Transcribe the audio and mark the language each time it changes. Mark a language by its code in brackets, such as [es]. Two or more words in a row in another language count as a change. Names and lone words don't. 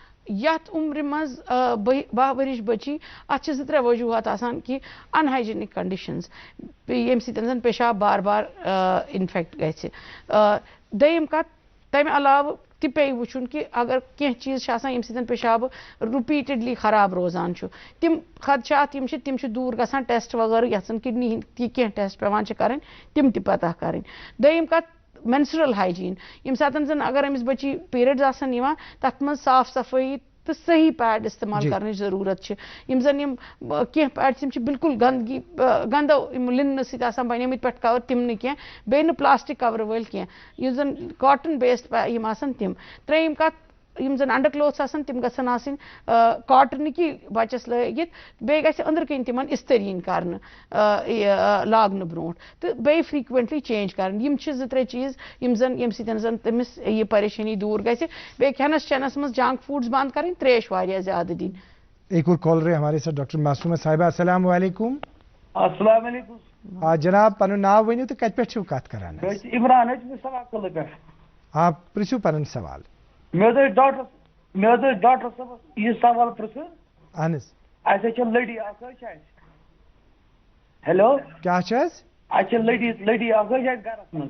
[ks] یت عمر مز 12 ورش بچی ات 2-3 وجوہات آسان کہ [en] unhygienic conditions [ks] یم سن پیشاب بار بار انفیکٹ گژھِ دوٚیِم کتھ تمہِ علاوٕ تہِ پے وٕچھُن کہ اگر کینٛہہ چیٖز چھِ آسان ییٚمہِ سۭتۍ پیشاب رِپیٖٹڈلی خراب روزان چھُ تِم خدشات یِم چھِ تِم چھِ دوٗر گژھان ٹیسٹ وغٲرٕ یَتھ زَن کڈنی ہِنٛدۍ کینٛہہ ٹیسٹ پیٚوان چھِ کَرٕنۍ تِم تہِ پتہ کَرٕنۍ دوٚیِم کتھ [en] menstrual hygiene [ks] ییٚمہِ ساتہٕ زن اگر أمِس بچی پیریڈز آسن یِوان تتھ منٛز صاف صفٲیی تو صحیح پیڈ [ur] استعمال کرنے ضرورت ہے [ks] یم زن یم کینٛہہ پیڈ یم بالکل گندگی گندو لِننہٕ سۭتۍ آسان بنیمٕتۍ پٮ۪ٹھ کور تِم نہٕ کینٛہہ بیٚیہِ نہٕ پلاسٹِک کور وٲلۍ کینٛہہ یُس زن [en] cotton based [ks] یم آسان تِم ترٛیٚیِم کتھ یم زن [en] under clothes [ks] آسان تِم گژھن آسٕنۍ کاٹنٕکی بچس لٲگِتھ بیٚیہِ گژھِ أنٛدرٕ کِنۍ تِمن استری یِنۍ کرنہٕ لاگنہٕ برونٛٹھ تہٕ بیٚیہِ [en] frequently change [ks] کرٕنۍ یم چھِ 2-3 چیٖز یم زن ییٚمہِ سۭتۍ زن تٔمِس یہِ پریشٲنی دوٗر گژھِ بیٚیہِ کھٮ۪نس چٮ۪نس منٛز [en] junk foods [ks] بند کرٕنۍ تریش واریاہ زیادٕ دِنۍ. [ur] ایک اور کالر ہے ہمارے ساتھ ڈاکٹر معصومہ صاحبہ. السلام علیکم. السلام علیکم. [ks] جناب پنُن ناو ؤنِو تہٕ کتہِ پٮ۪ٹھ چھِو کتھ کران؟ عمران سواقلہٕ پٮ۪ٹھ. پرٛژھِو پنُن سوال. مےٚ حظ ڈاکٹر صٲبس یہِ سوال پرٛژھُن. اہن حظ. اَسہِ چھِ لٔڈی اکھ حظ چھِ اَسہِ. ہیلو. کیٛاہ چھِ حظ؟ اَسہِ چھِ لٔڈی اکھ حظ چھِ اَسہِ گرس منٛز.